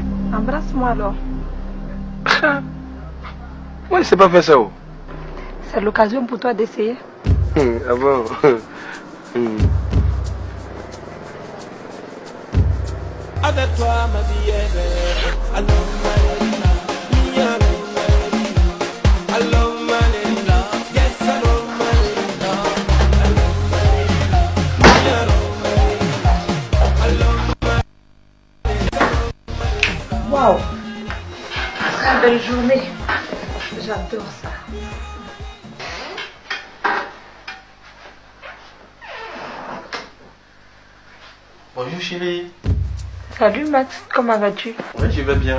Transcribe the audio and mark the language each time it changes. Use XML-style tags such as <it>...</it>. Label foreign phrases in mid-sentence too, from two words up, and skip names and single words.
<fr>Embrasse-moi alors. Moi, je sais pas faire ça. Oh. C'est l'occasion pour toi d'essayer. Ah bon? Avec toi, ma vie est belle.</fr> <en>I love my lady. Me, I love my lady. I love my lady. Yes, I love my lady. I love my lady. Me, I love my lady. I love my lady.</en> <fr>Waouh! Très belle journée. J'adore ça. Bonjour chérie. Salut Max, comment vas-tu? Oui, je vais bien.</fr>